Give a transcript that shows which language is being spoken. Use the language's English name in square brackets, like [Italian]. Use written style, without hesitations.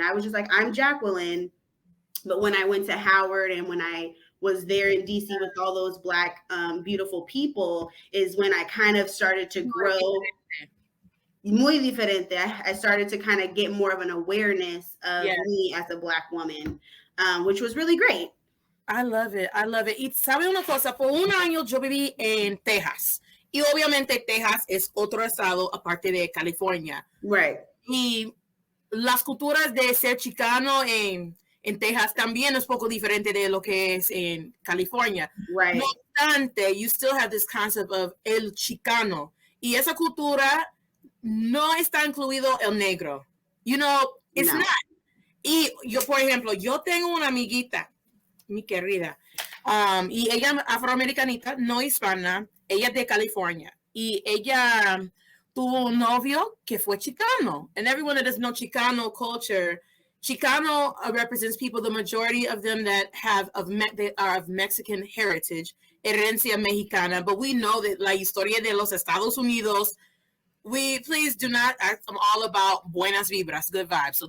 [English] I was just like, I'm Jacquelyn. But when I went to Howard and when I was there in DC with all those Black, beautiful people, is when I kind of started to grow. [Spanish] muy diferente. [English] I started to kind of get more of an awareness of me as a Black woman, which was really great. I love it. I love it. [Spanish] Y sabe una cosa, por un año yo viví en Texas. Y obviamente Texas es otro estado aparte de California. [English] Right. [Spanish] Y las culturas de ser chicano en Texas también es poco diferente de lo que es en California. [English] Right. [Spanish] No obstante, [English] you still have this concept of el chicano. [Spanish] Y esa cultura no está incluido el negro. [English] You know, it's not. [Spanish] Y yo, por ejemplo, yo tengo una amiguita, mi querida, y ella afroamericanita, no hispana, ella es de California. Y ella tuvo un novio que fue chicano. [English] And everyone that does know Chicano culture, Chicano represents people, the majority of them that they are of Mexican heritage, [Spanish] herencia mexicana. [English] But we know that [Spanish] la historia de los Estados Unidos, [English] please do not, I'm all about [Spanish] buenas vibras, [English] good vibes.